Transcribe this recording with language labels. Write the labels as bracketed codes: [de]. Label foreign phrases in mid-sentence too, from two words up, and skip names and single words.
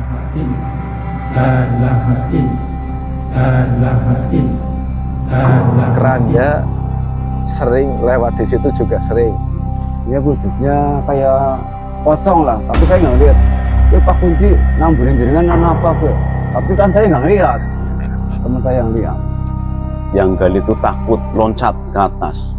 [ar] إلا الله لا إله إلا الله لا إله إلا الله لا إله [id] Keranda sering lewat di situ juga sering. Ya wujudnya kayak pocong lah, tapi saya nggak lihat. Pak Kunci namburin jaringan apa gue? Tapi kan saya nggak lihat, teman saya yang lihat. Yang gali itu takut loncat ke atas.